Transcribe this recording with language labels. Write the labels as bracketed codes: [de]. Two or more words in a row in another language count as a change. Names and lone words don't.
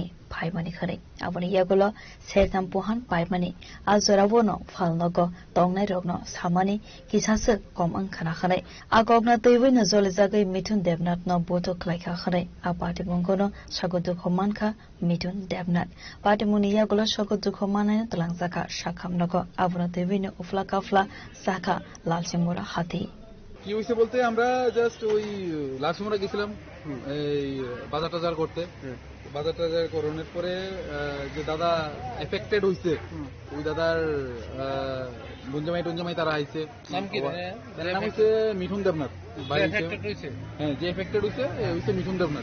[trp] Paimani khare aboni yagulo sertam pohan paimani azoravono falnogo tongnai rogno samani kisase komang khana khare agogna teiwina zolizagai mitun devnat no boto klaika khare apati bongono sagodu khomankha mitun devnat patimuni yagulo sagodu khomana tlangjaka shakamnogo abona teiwina ufla kafla saka lalsimura hati [bn] কি হইছে বলতে আমরা জাস্ট ওই লালসমুরা গেছিলাম এই বাজার টাজার করতে। বাজার টাজার করানোর পরে যে দাদা এফেক্টেড হইছে ওই দাদার গুঞ্জমাই তারা আইছে। নাম কি? তার নাম হচ্ছে মিঠুন দেবনাথ। হ্যাঁ, যে এফেক্টেড হইছে মিঠুন দেবনাথ।